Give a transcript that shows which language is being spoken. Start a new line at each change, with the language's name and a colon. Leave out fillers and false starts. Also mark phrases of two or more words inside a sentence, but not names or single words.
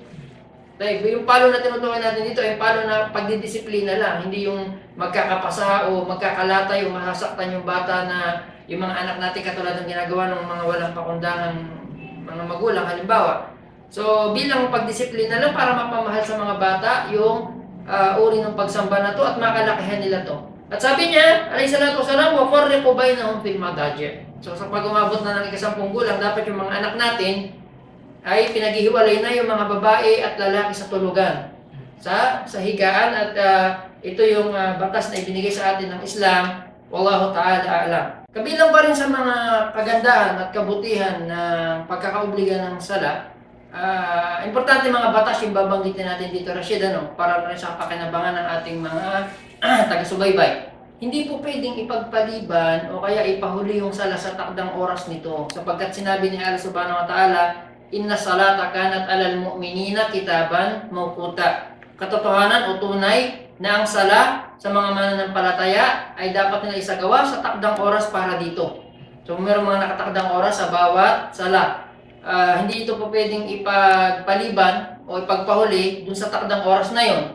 Filipino: Dahil yung palo na tinutukoy natin dito ay palo na pagdidisiplina lang, hindi yung magkakapasa o magkakalatay o masasaktan yung bata na yung mga anak natin katulad ng ginagawa ng mga walang pakundangang mga magulang halimbawa. So bilang pagdisiplina lang para mapamahal sa mga bata yung uri ng pagsamba na to at makalakihan nila to. At sabi niya,
Arabic: عليه الصلاة والسلام وفرقوا بينهم في المضاجع'.
Filipino: So sa pag umabot na ng 10 gulang, dapat yung mga anak natin ay pinaghihiwalay na yung mga babae at lalaki sa tulugan, sa higaan, at ito yung batas na ibinigay sa atin ng Islam.
Arabic: والله تعالى أعلم.
Filipino: Kabilang pa rin sa mga kagandahan at kabutihan ng pagkakaobliga ng sala, importante mga batas yung babanggitin natin dito, Rashid, para rin sa pakinabangan ng ating mga taga-subaybay. Hindi po pwedeng ipagpaliban o kaya ipahuli yung sala sa takdang oras nito, sapagkat sinabi ni Allah
Arabic: سبحانه وتعالى, إن الصلاة كانت على المؤمنين كتابا موقوتا.
Filipino: Katotohanan o tunay na ang sala sa mga mananampalataya ay dapat nila isagawa sa takdang oras para dito. So mayroong mga nakatakdang oras sa bawat sala. Hindi ito po pwedeng ipagpaliban o ipagpahuli dun sa takdang oras na yon.